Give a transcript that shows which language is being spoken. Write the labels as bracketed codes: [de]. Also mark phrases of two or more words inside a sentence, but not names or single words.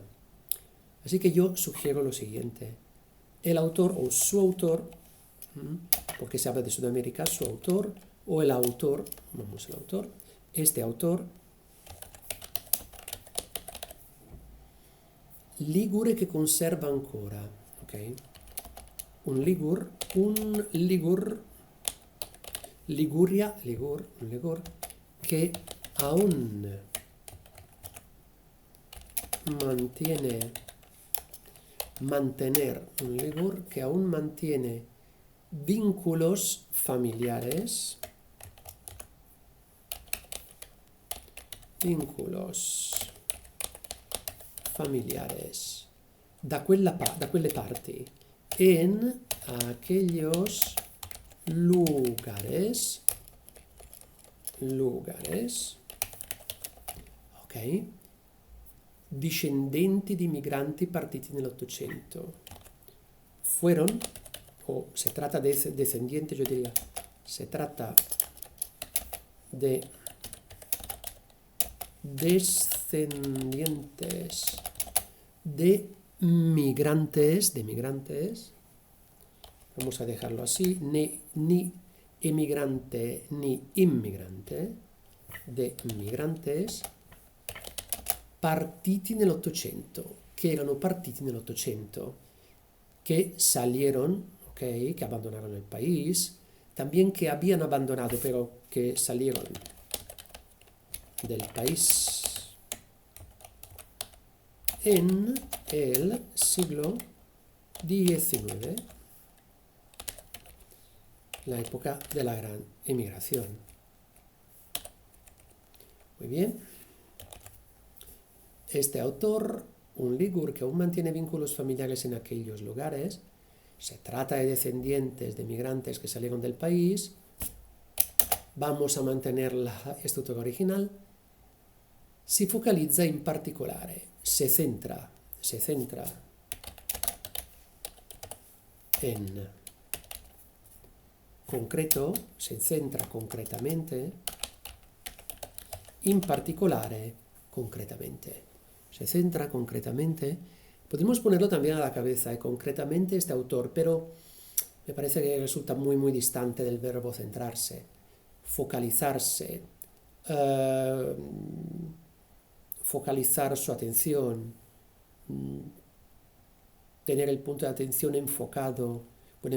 [es] Así que yo sugiero lo siguiente. El autor o su autor, porque se habla de Sudamérica, su autor o el autor, vamos al autor, este autor, [it] ligure che conserva ancora, ok? [es] Un ligur, Liguria, un ligur, che aún mantener, un ligur que aún mantiene vínculos familiares, [it] da quelle parti [es] en aquellos lugares, [it] ok, discendenti di migranti partiti nell'Ottocento. [es] Fueron, o se trata de descendientes, yo diría, se trata de descendientes de migrantes, vamos a dejarlo así, ni emigrante ni inmigrante, de migrantes [it] partiti nell'Ottocento, che erano partiti nell'Ottocento, [es] que salieron, okay, que abandonaron el país, también que habían abandonado, pero que salieron del país en el siglo XIX, la época de la gran emigración. Muy bien. Este autor, un ligur que aún mantiene vínculos familiares en aquellos lugares, se trata de descendientes de migrantes que salieron del país. Vamos a mantener la estructura original. [it] Si focalizza in particolare, [es] se centra en concreto, se centra concretamente, [it] in particolare, [es] concretamente. Se centra concretamente. Podemos ponerlo también a la cabeza, concretamente este autor, pero me parece que resulta muy, muy distante del verbo centrarse, focalizarse, focalizar su atención, tener el punto de atención enfocado.